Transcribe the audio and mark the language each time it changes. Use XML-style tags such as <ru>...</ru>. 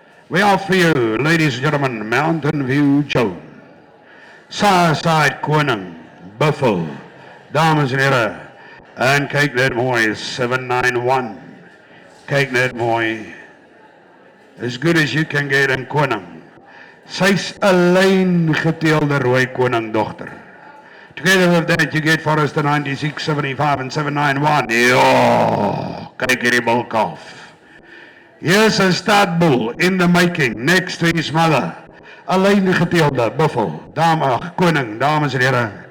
<en>We offer you, ladies and gentlemen, Mountain View Joe.</en> <af>Southside Koning, Buffalo. Dames en heren, en kyk net mooi, 791. Kyk net mooi.</af> <en>As good as you can get in Koning.</en> <af>Sy's 'n lyn geteelde rooi koning dogter.</af> <en>Together with that you get for us the 96, 75 and 791.</en> <af>Ja, kyk hierdie bulkalf.</af> <en>Here's a stud bull in the making next to his mother.</en> <af>'n lyn geteelde buffel, dame koning, dames en here.</af>